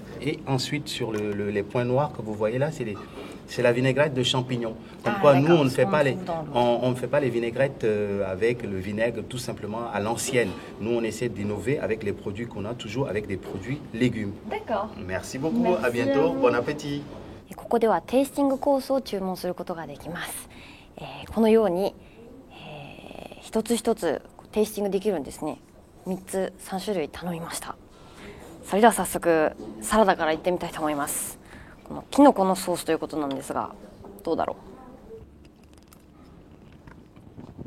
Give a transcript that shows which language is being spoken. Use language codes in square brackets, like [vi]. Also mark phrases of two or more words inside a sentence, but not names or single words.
[fr] Et ensuite, sur les points noirs que vous voyez là, c'est la vinaigrette de champignons. Pourquoi nous, on ne fait pas les vinaigrettes avec le vinaigre tout simplement à l'ancienne. Nous, on essaie d'innover avec les produits qu'on a, toujours avec des produits légumes. D'accord. Merci beaucoup. Merci à bientôt. Bon appétit. [ja] ここではテイスティングコースを注文することができます。このように、一つ一つテイスティングできるんですね。3つ3種類頼みました。それでは早速サラダからいってみたいと思います。このキノコのソースということなんですが、どうだろう。